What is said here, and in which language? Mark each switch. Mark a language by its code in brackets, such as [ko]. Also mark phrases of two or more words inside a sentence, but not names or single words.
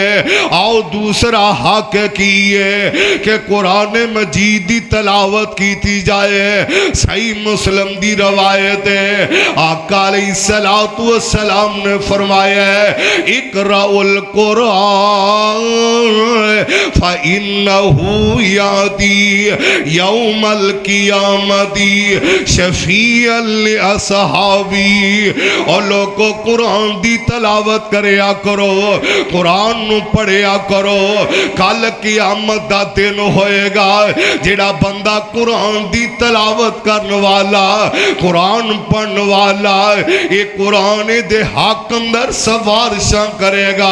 [pa] آؤ دوسرا حق کی ہے کہ قرآن مجید دی تلاوت کی جائے. صحیح مسلم دی روایت ہے، آقا علیہ الصلاۃ والسلام نے فرمایا ہے, [ar] اقرءوا القرآن فإنه يأتي يوم القيامة شفيعا لأصحابه. [pa] اور لوگوں قرآن دی تلاوت کریا کرو، قرآن نوں پڑھیا کرو. کل قیامت دا دن ہوئے گا، جیڑا بندہ قرآن دی تلاوت کرنے والا، قرآن پڑھنے والا، یہ قرآن دے حق اندر سفارشاں کرے گا.